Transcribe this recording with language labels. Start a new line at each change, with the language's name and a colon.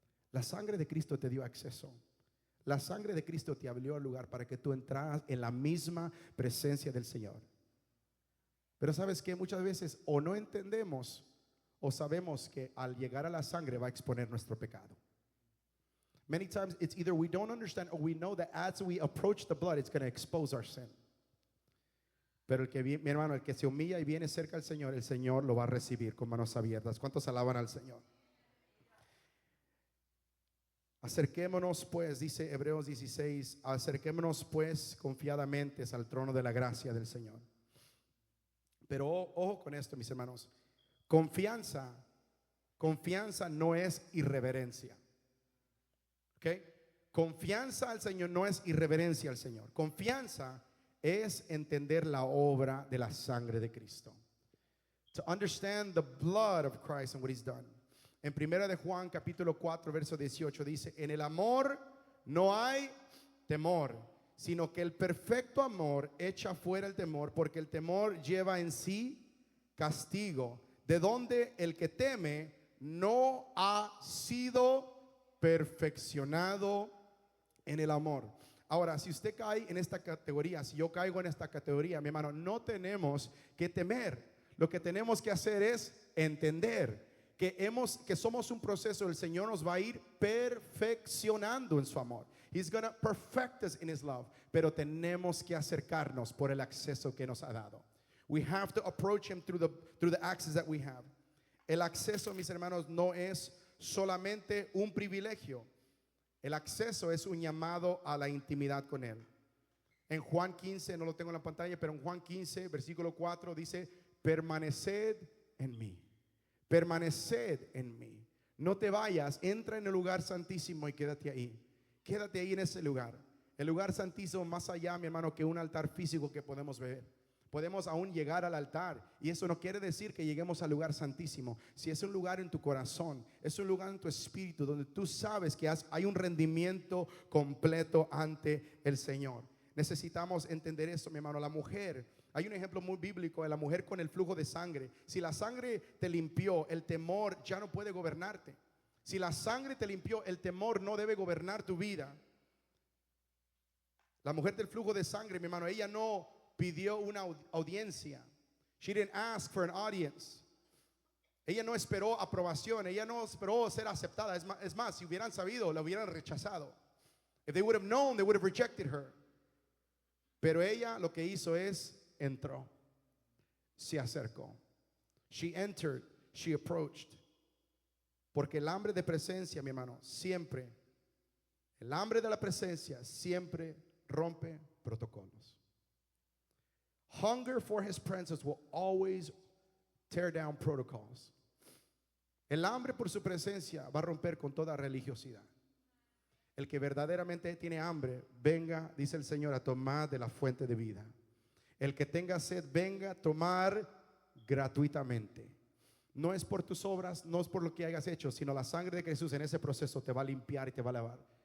Spanish: La sangre de Cristo te dio acceso. La sangre de Cristo te abrió el lugar para que tú entraras en la misma presencia del Señor. Pero sabes que muchas veces o no entendemos o sabemos que al llegar a la sangre va a exponer nuestro pecado.
English: Many times it's either we don't understand or we know that as we approach the blood, it's going to expose our sin.
Spanish: Pero mi hermano, el que se humilla y viene cerca al Señor, el Señor lo va a recibir con manos abiertas. ¿Cuántos alaban al Señor? Acerquémonos pues, dice Hebreos 16, acerquémonos pues confiadamente al trono de la gracia del Señor. Pero ojo con esto, mis hermanos. Confianza no es irreverencia. ¿Ok? Confianza al Señor no es irreverencia al Señor. Confianza es entender la obra de la sangre de Cristo.
English: To understand the blood of Christ and what He's done.
Spanish: En primera de Juan capítulo 4 verso 18 dice: en el amor no hay temor, sino que el perfecto amor echa fuera el temor, porque el temor lleva en sí castigo, de donde el que teme no ha sido perfeccionado en el amor. Ahora, si usted cae en esta categoría, si yo caigo en esta categoría, mi hermano, no tenemos que temer. Lo que tenemos que hacer es entender que somos un proceso. El Señor nos va a ir perfeccionando en su amor.
English: He's going to perfect us in His love.
Spanish: Pero tenemos que acercarnos por el acceso que nos ha dado.
English: We have to approach Him through the access that we have.
Spanish: El acceso, mis hermanos, no es solamente un privilegio. El acceso es un llamado a la intimidad con Él. En Juan 15, no lo tengo en la pantalla, pero en Juan 15, versículo 4 dice: permaneced en mí. Permaneced en mí. No te vayas, entra en el lugar santísimo y quédate ahí. Quédate ahí en ese lugar. El lugar santísimo, más allá, mi hermano, que un altar físico que podemos ver. Podemos aún llegar al altar, y eso no quiere decir que lleguemos al lugar santísimo. Si es un lugar en tu corazón, es un lugar en tu espíritu donde tú sabes que hay un rendimiento completo ante el Señor. Necesitamos entender eso, mi hermano. La mujer, hay un ejemplo muy bíblico de la mujer con el flujo de sangre. Si la sangre te limpió, el temor ya no puede gobernarte. Si la sangre te limpió, el temor no debe gobernar tu vida. La mujer del flujo de sangre, mi hermano, ella no pidió una audiencia.
English: She didn't ask for an audience.
Spanish: Ella no esperó aprobación. Ella no esperó ser aceptada. Es más, si hubieran sabido, la hubieran rechazado.
English: If they would have known, they would have rejected her.
Spanish: Pero ella lo que hizo es entró, se acercó.
English: She entered, she approached.
Spanish: Porque el hambre de presencia, mi hermano, siempre, el hambre de la presencia siempre rompe protocolos.
English: Hunger for His presence will always tear down protocols.
Spanish: El hambre por su presencia va a romper con toda religiosidad. El que verdaderamente tiene hambre, venga, dice el Señor, a tomar de la fuente de vida. El que tenga sed, venga a tomar gratuitamente. No es por tus obras, no es por lo que hayas hecho, sino la sangre de Jesús en ese proceso te va a limpiar y te va a lavar.